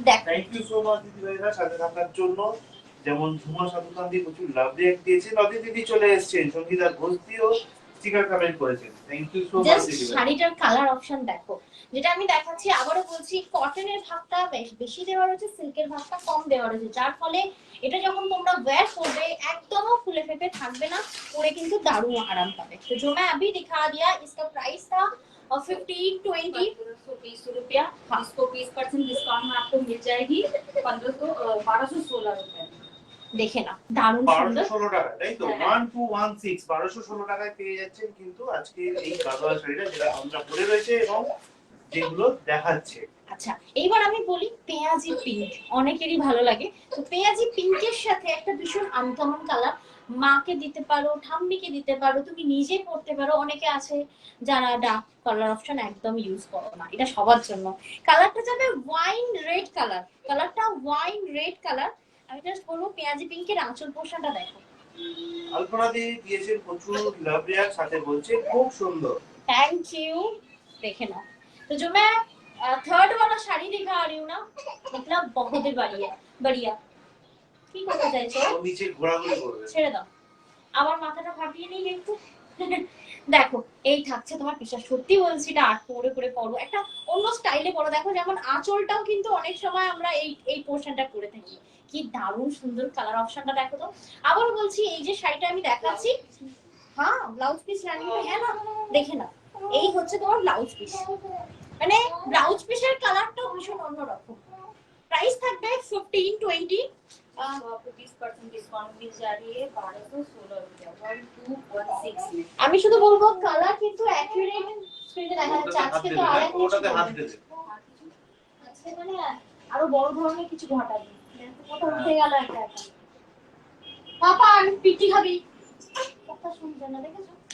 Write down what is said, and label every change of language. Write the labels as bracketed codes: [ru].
[bn] Thank you so much দিদিভাইরা সাথে থাকার জন্য। যেমন ঝুমা সাধুকান্দি প্রচুর লাভ রিঅ্যাক্ট দিয়েছে, নদী দিদি চলে এসেছেন, সঙ্গীতা ঘোষ দিও স্টিকার কমেন্ট করেছেন। থ্যাংক ইউ সো মাচ দিদিভাই। শাড়িটার কালার অপশন দেখো, যেটা আমি দেখাচ্ছি আবারও বলছি, কটনের ভাগটা বেশি দেওয়া রয়েছে, সিল্কের ভাগটা কম দেওয়া রয়েছে, যার ফলে এটা যখন তোমরা ওয়্যার করবে একদমও ফুলে ফেপে থাকবে না, পরে কিন্তু দারুণ আরাম पाবে। [hi] तो जो मैं अभी दिखा दिया इसका प्राइस था 1520 रुपया। इसको 20% डिस्काउंट में आपको मिल जाएगी 1216 रुपए। [bn] দেখে না দারুণ সুন্দর 1216 টাকা, তাই তো? 1216 1216 টাকায় পেয়ে যাচ্ছেন কিন্তু আজকে এই গাদোয়াল শাড়িটা, যেটা আমরা পরে রয়েছে এবং যেগুলো দেখাচ্ছে। আচ্ছা এইবার আমি বলি পেঁয়াজি পিঙ্ক, অনেকেরই ভালো লাগে। তো পেঁয়াজি পিঙ্কের সাথে একটা ভীষণ আনকমন কালার, মাকে দিতে পারো, ঠাম্মিকে দিতে পারো, তুমি নিজে পড়তে পারো। অনেকে আছে যারা ডার্ক কালার অপশন একদম ইউজ করো না, এটা সবার জন্য। কালারটা যাবে ওয়াইন রেড কালার, কালারটা ওয়াইন রেড কালার। আমি জাস্ট বলবো পেঁয়াজি পিঙ্কের আঁচল পোর্শনটা দেখো। আলপনা দিয়ে দিয়েছেন প্রচুর লাভ রিঅ্যাক্ট, সাথে বলছে খুব সুন্দর। [en] Thank you. [hi] देखे ना, तो जो मैं थर्ड वाला শাড়ি दिखा रही हूँ ना, मतलब बहुत ही बढ़िया बढ़िया। [bn] কি করতে চাইছো? ও নিচে ঘোরাঘুরি করবে, ছেড়ে দাও, আমার মাথাটা ফাটিয়ে নেই একটু। দেখো এই থাকছে তোমার পিসা, সত্যি বলছি এটা আট পরে করে পরো, একটা অন্য স্টাইলে পরো। দেখো যেমন আঁচলটাও কিন্তু অনেক সময় আমরা এই পোর্শনটা করে থাকি, কি দারুণ সুন্দর কালার অপশনটা দেখো তো। আবার বলছি এই যে শাড়িটা আমি দেখাচ্ছি, হ্যাঁ ব্লাউজ পিস রানি হ্যাঁ না, দেখে না এই হচ্ছে তোমার ব্লাউজ পিস, মানে ব্লাউজ পিসের কালারটাও ভীষণ অন্যরকম। प्राइस থাকবে 1520। [hi] आपको 20% डिस्काउंट मिल जा रही है 1216 रुपया 1216 में। [bn] আমি শুধু বলবো কালার কিন্তু অ্যাকুরেট স্ক্রিনে দেখা যাচ্ছে। আজকে তো আরেক ওটাতে হাত দেবে, আজকে মানে আরো বড় ধরনের কিছু ঘটাবে। কোথা উঠে গেল একটা একটা। পাপা আমি পিটি খাবি, কথা শুনছে না, দেখেছো?